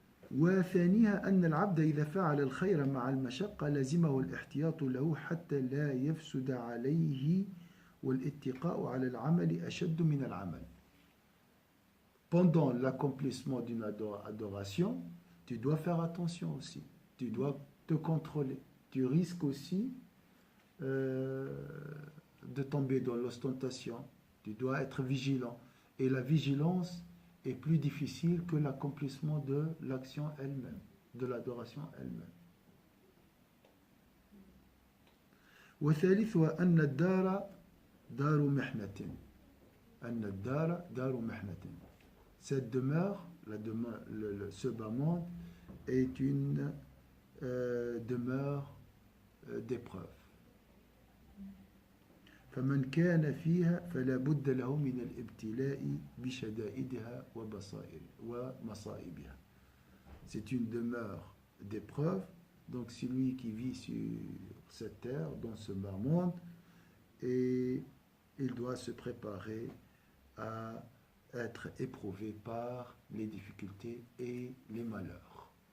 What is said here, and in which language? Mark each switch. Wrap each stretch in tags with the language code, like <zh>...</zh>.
<ar>وثانيها أن العبد إذا فعل الخير مع المشقة لزمه الاحتياط له حتى لا يفسد عليه والاتقاء على العمل أشد من العمل.</ar> <fr>Pendant l'accomplissement d'une adoration, tu dois faire attention aussi. Tu dois te contrôler. Tu risques aussi de tomber dans l'ostentation. Tu dois être vigilant. Et la vigilance est plus difficile que l'accomplissement de l'action elle-même, de l'adoration elle-même.</fr> <ar>وثالثها أن الدار دار محنة. أن الدار دار محنة.</ar> <fr>Cette demeure, ce bas monde, est une demeure d'épreuve.</fr> <ar>فمن كان فيها فلا بد له من الابتلاء بشدائدها ومصائبها.</ar> <fr>C'est une demeure d'épreuve, donc celui qui vit sur cette terre, dans ce bas monde, et il doit se préparer à être éprouvé par les difficultés et les malheurs.</fr>